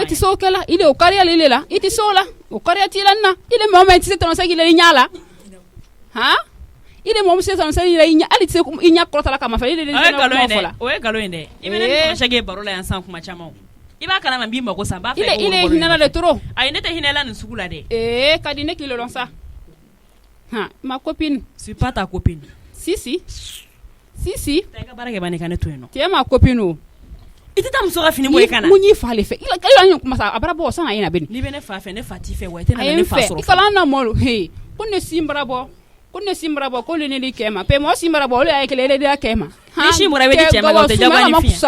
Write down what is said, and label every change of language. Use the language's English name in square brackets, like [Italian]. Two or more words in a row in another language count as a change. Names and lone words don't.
[Bambara] ile tɛ se o kɛ la ile o kariya le ile la i tɛ se o la o kariya t'i la nin na ile mɔgɔ min tɛ se tɔnɔ sɛki la i ɲɛ la han ile mɔgɔ min se tɔnɔ sɛki la i ɲɛ hali tɛ se i ɲɛ kɔrɔta la kama fɛ ile de tɛ kuma fɔ la o ye nkalon ye dɛ i bɛ ne ni tɔnɔ sɛki baro la yan san kuma caman i b'a kalama n b'i mago sa n b'a fɛ ile hinɛ la [French] de trop [Bambara] ayi ne tɛ hinɛ la nin sugu la dɛ ka di ne k'i le dɔn sa [French] ma copine suis pas ta copine si [Bambara] ta i ka baara kɛ bani ka ne to yen nɔ [French] tu es ma copine [Bambara] o i tɛ taa muso ka fini bɔ i kana mun y'i fa ale fɛ i la kuma sa a bara bɔ san na ɲina bɛ n'i bɛ ne fa fɛ ne fa t'i fɛ wa i tɛ na ne fa sɔrɔ i kala na mɔlu he ko ne sin bara bɔ ko le ne di kɛ ma pe mɔgɔ sin bara bɔ olu y'a kɛlɛ ele de y'a kɛ ma ni sin bɔra i bɛ di cɛ ma o tɛ jagoya ni fin